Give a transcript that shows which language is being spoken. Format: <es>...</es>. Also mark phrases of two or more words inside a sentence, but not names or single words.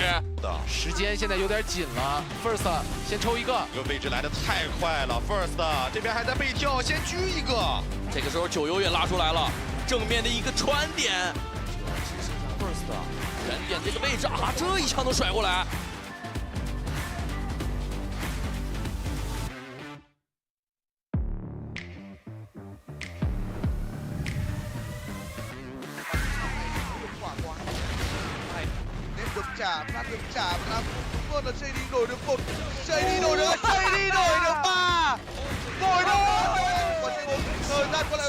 <zh>时间现在有点紧了 ，First 先抽一个，这个位置来的太快了 ，First 这边还在背跳，先狙一个。这个时候九游也拉出来了，正面的一个穿点，只剩下 First 原点这个位置啊，这一枪都甩过来。</zh> <vi>được trả và làm luôn là JD đổi được 1, JD đổi được 3, đổi được quả C4, thời gian còn lại</vi>